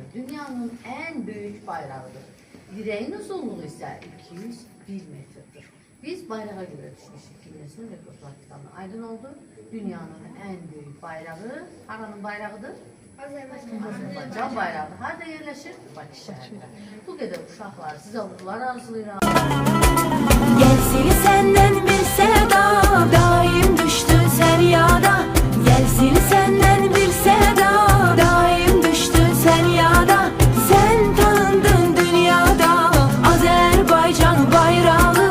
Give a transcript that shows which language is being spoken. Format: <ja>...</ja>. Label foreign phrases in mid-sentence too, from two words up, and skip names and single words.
<az>Dünyanın ən böyük bayrağıdır. Dirəyin uzunluğu isə 201 metrdir. Biz bayrağa görə düşmüşük Ginesin Rekordlar kitabına. Aydın oldu. Dünyanın ən böyük bayrağı, haranın bayrağıdır? Azərbaycan bayrağıdır. Harada yerləşir? Bakı şəhərində. Bu qədər uşaqlar, sizə uğurlar arzulayıram. Gelsin senden bir seda, daim düştün sen yada. Gelsin senden bir seda, daim düştün sen yada. Sen tanındın dünyada, Azerbaycan bayrağı.</az>